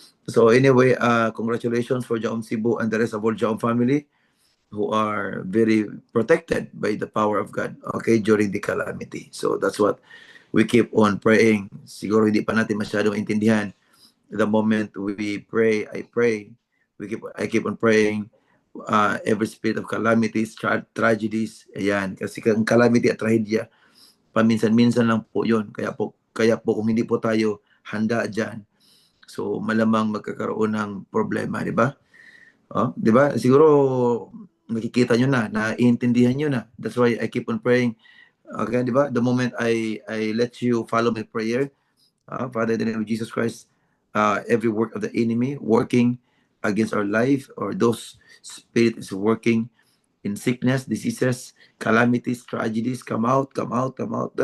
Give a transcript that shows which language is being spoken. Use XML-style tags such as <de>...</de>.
<en>So anyway, congratulations for Jaom Cebu and the rest of all Jaom family who are very protected by the power of God, okay, during the calamity. So that's what we keep on praying.</en> <tl>Siguro hindi pa natin masyadong intindihan.</tl> <en>The moment we pray, I pray. I keep on praying every spirit of calamities, tragedies, ayan.</en> <tl>Kasi ang calamity at trahedya, paminsan-minsan lang po yun. Kaya po kung hindi po tayo handa dyan, so malamang magkakaroon ng problema, di ba? Oh, di ba? Siguro nakikita nyo na, naiintindihan nyo na.</tl> <en>That's why I keep on praying. Okay, di ba? The moment I let you follow my prayer, Father, in the name of Jesus Christ, every work of the enemy working against our life, or those spirits working in sickness, diseases, calamities, tragedies, come out, come out, come out.</en>